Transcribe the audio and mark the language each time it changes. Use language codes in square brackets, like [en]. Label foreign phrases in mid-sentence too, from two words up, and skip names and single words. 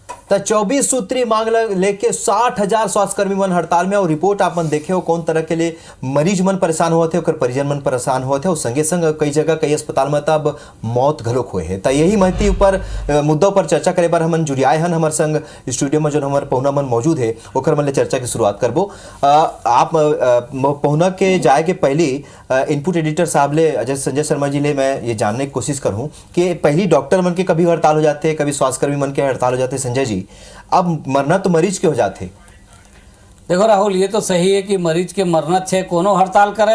[hne] तो 24 सूत्री मांग लेके 60,000 स्वास्थ्यकर्मी मन हड़ताल में और रिपोर्ट आपन देखे हो कौन तरह के लिए मरीज मन परेशान हुए थे और परिजन मन परेशान हुए थे और संगे संग कई जगह कई अस्पताल में तब मौत घलोक हुए है। तो यही महती ऊपर मुद्दों पर चर्चा करे बार हमन जुड़ियाए हन हमारे संग स्टूडियो में जो हमारे पहुना मन मौजूद है ओकर मन ले चर्चा की शुरुआत करबो। आप पहुना के जाए के पहली इनपुट एडिटर साहब ले अजय संजय शर्मा जी ले मैं ये जानने की कोशिश करूं कि पहली डॉक्टर मन के कभी हड़ताल हो जाते कभी स्वास्थ्यकर्मी मन के हड़ताल हो जाते संजय जी, अब मरना तो मरीज के हो जाते। देखो राहुल, ये तो सही है कि मरीज के मरना है कोनो हड़ताल करे।